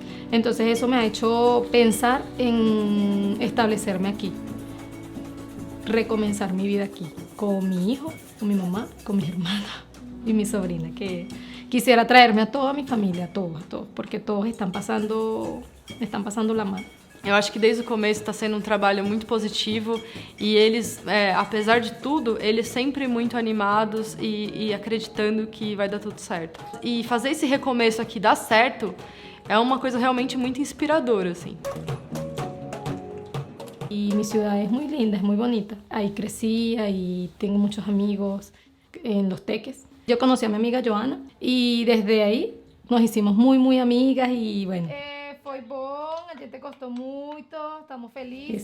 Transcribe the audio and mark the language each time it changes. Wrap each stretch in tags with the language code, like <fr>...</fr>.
<es>Entonces eso me ha hecho pensar en establecerme aquí, recomenzar mi vida aquí, con mi hijo, con mi mamá, con mi hermana y mi sobrina, que quisiera traerme a toda mi familia, a todos, porque todos están pasando la mano.</es> <pt>Eu acho que desde o começo está sendo um trabalho muito positivo e eles, apesar de tudo, eles sempre muito animados e acreditando que vai dar tudo certo. E fazer esse recomeço aqui dar certo é uma coisa realmente muito inspiradora, assim.</pt> <es>Y mi ciudad es muy linda, es muy bonita. Ahí crecí, ahí tengo muchos amigos en Los Teques. Yo conocí a mi amiga Joana y desde ahí nos hicimos muy, muy amigas y bueno. Fue</es> <pt>bom, a gente</pt> <es>costó mucho, estamos felices.</es>